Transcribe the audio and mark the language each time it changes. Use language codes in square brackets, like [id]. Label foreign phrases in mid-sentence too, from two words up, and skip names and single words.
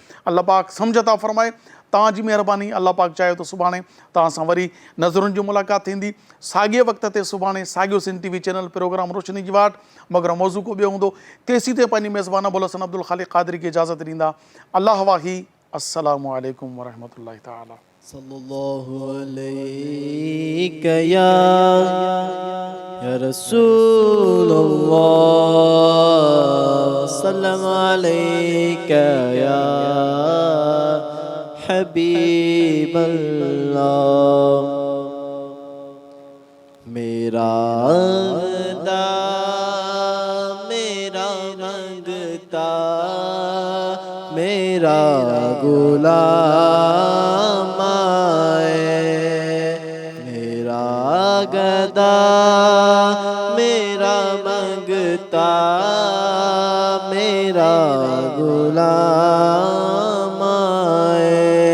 [sd] अल्लाह पाक सम्झ था फ़रमाए, तव्हांजी महिरबानी। अल्लाह पाक चाहे त सुभाणे तव्हां सां वरी नज़रुनि जी मुलाक़ात थींदी, साॻिए वक़्त ते सुभाणे साॻियो सिंध TV चैनल प्रोग्राम रोशनी जी वाट, मगर मौज़ू को ॿियो हूंदो। तेसीं ते पंहिंजी मेज़बान अबुल हसन अब्दुल ख़ालिक़ क़ादरी खे इजाज़त ॾींदा। अल्लाह वाही, [ar] السلام عليكم ورحمة الله تعالى. صلى الله عليك يا رسول الله، سلّم عليك يا حبيب الله. [ur] میرا خدا میرا منگتا، میرا غلام آئے، میرا گدا میرا منگتا، میرا غلام آئے.